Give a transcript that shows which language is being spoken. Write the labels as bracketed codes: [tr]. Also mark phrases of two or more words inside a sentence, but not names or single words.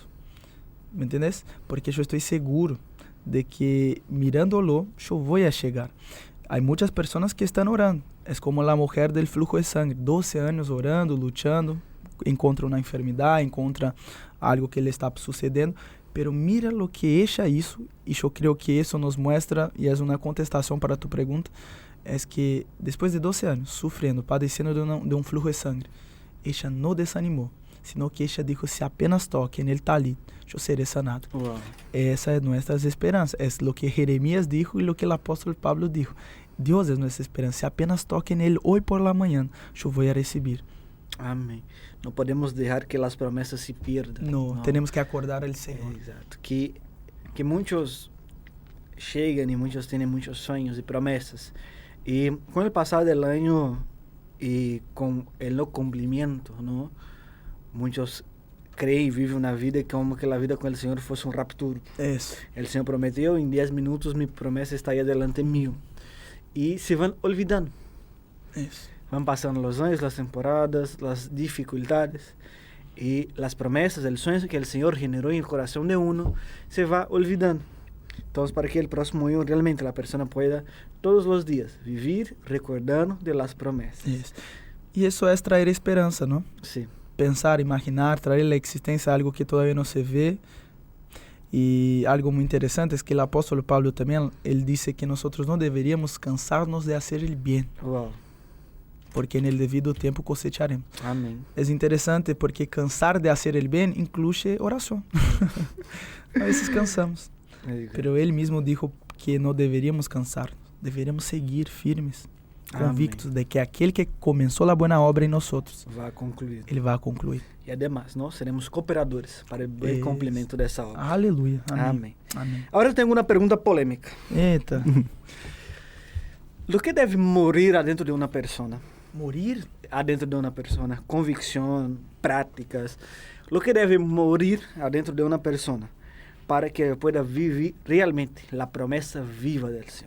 [es] ¿Me entendés? [pt] Porque eu estou seguro de que mirando-lo, eu vou a chegar. Há muitas pessoas que estão orando. É como a mulher do fluxo de sangue, 12 anos orando, lutando, encontra uma enfermidade, encontra algo que lhe está sucedendo, [es] pero mira lo que ella hizo, [pt] e eu creio que isso nos mostra, e é uma contestação para tu pergunta, é que depois de 12 anos, sofrendo, padecendo de um fluxo de sangue, ella não desanimou, [es] sino que ella dijo, [pt] se apenas [es] toque en el talit, [pt] eu serei sanado. Wow. Essa é nossa esperança, é o que Jeremias dijo e o que o apóstolo Pablo dijo. Deus é nossa esperança, se apenas toque nele hoje [es] por la [pt] manhã, eu vou a receber. Amém. Não podemos deixar que as promessas se perdam. Não, temos que acordar ao Senhor. Exato. Que muitos chegam e muitos têm muitos sonhos e promessas. E com o passar do ano e com o não cumprimento, não? Muitos creem e vivem uma vida como que a vida com o Senhor fosse um rapturo. Isso. O Senhor prometeu, em 10 minutos minha promessa está aí [es] delante mío. [pt] E se vão olvidando. Isso. Vão passando os anos, as temporadas, as dificuldades. [es] y las promesas, el sueño que el Señor generó en el corazón de uno se va olvidando. Entonces, para que el próximo año realmente la persona pueda todos los días vivir recordando de las promesas. [pt] Isso. E isso é trazer esperança, não? [es] Sí. [pt] Pensar, imaginar, trazer à existência algo que todavía não se vê. E algo muito interessante é que o apóstolo Pablo também, ele disse que nós não deveríamos cansar-nos de fazer o bem, Wow. porque no devido tempo cosecharemos. [es] Amén. [pt] É interessante porque cansar de fazer o bem inclui oração. A vezes cansamos, [en] Very good. [pt] pero ele mesmo dijo que não deveríamos cansar, deveríamos seguir firmes, convictos de que aquele que começou a boa obra em nós, [es] Va a concluir. [pt] ele vai concluir. [es] Y además, ¿no? Seremos cooperadores para el buen Eso. complemento de esa obra. [pt] Aleluia. Amém. [es] Amén. [pt] Amém. [es] Ahora tengo una pregunta polémica. [pt] Eita. [es] ¿Lo que debe morir adentro de una persona? Morir? Adentro de una persona. Convicción, prácticas. Lo que debe morir adentro de una persona para que pueda vivir realmente la promesa viva del Señor.